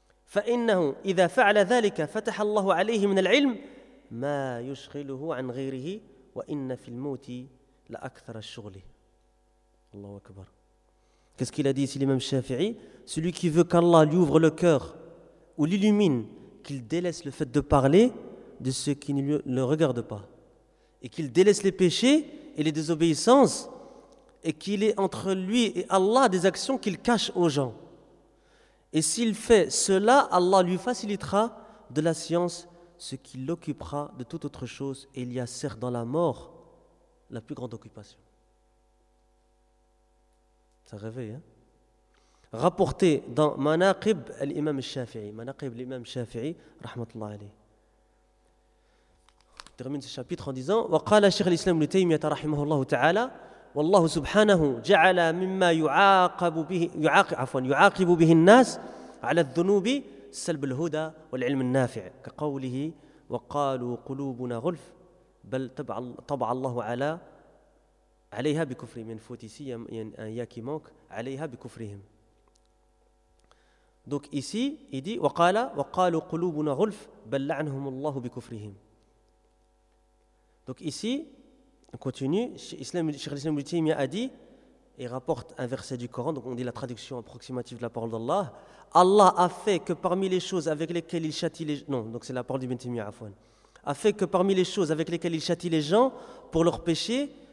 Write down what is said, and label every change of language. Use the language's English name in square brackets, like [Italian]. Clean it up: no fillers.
[Arabic] فإنه إذا فعل ذلك فتح الله عليه من العلم ما يشغله عن غيره وإن في الموت لأكثر الشغل. الله أكبر. [French] Qu'est-ce qu'il a dit ici l'imam Shafi'i? Celui qui veut qu'Allah lui ouvre le cœur ou l'illumine, qu'il délaisse le fait de parler de ceux qui ne le regardent pas, et qu'il délaisse les péchés et les désobéissances, et qu'il ait entre lui et Allah des actions qu'il cache aux gens. Et s'il fait cela, Allah lui facilitera de la science ce qui l'occupera de toute autre chose, et il y a certes dans la mort la plus grande occupation. Ça réveille, hein? Rapporté dans Manaqib l'imam Shafi'i. Manaqib l'imam Shafi'i, rahmatullah alayhi. Termine ce chapitre en disant: [Arabic] وقال شيخ الإسلام ابن تيمية رحمه الله تعالى والله سبحانه جعل مما يعاقب به يعاقب به الناس على الذنوب سلب الهدى والعلم النافع كقوله وقالوا قلوبنا غلف بل طبع الله على عليها بكفرهم فوتيسي ياكي مونك عليها بكفرهم. [French] Donc ici il dit [Arabic] وقالوا قلوبنا غلف بل لعنهم الله بكفرهم. [French] Donc ici, on continue, Cheikh l'Islam ibn Taymiyyah a dit, et rapporte un verset du Coran, donc on dit la traduction approximative de la parole d'Allah, « Allah a fait que parmi les choses avec lesquelles il châtie les gens, » non, donc c'est la parole d'Ibn Taymiyyah, afwan, « a fait que parmi les choses avec lesquelles il châtie les gens, pour leur péché,